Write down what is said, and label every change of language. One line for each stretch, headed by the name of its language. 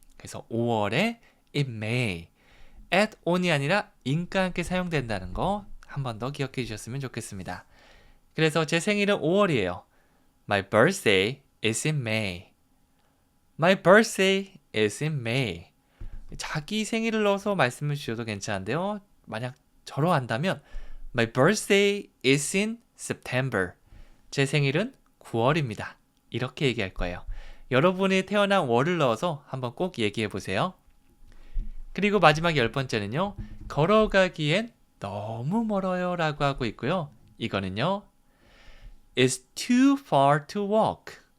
Korean: 그래서 5월에
English: in May,
Korean: at on이 아니라 in과 함께 사용된다는 거 한 번 더 기억해 주셨으면 좋겠습니다. 그래서 제 생일은 5월이에요.
English: My birthday is in May. My birthday is in May.
Korean: 자기 생일을 넣어서 말씀을 주셔도 괜찮은데요. 만약 저로 한다면
English: My birthday is in September.
Korean: 제 생일은 9월입니다. 이렇게 얘기할 거예요. 여러분이 태어난 월을 넣어서 한번 꼭 얘기해 보세요. 그리고 마지막 10번째는요. 걸어가기엔 너무 멀어요 라고 하고 있고요. 이거는요.
English: It's too far to walk.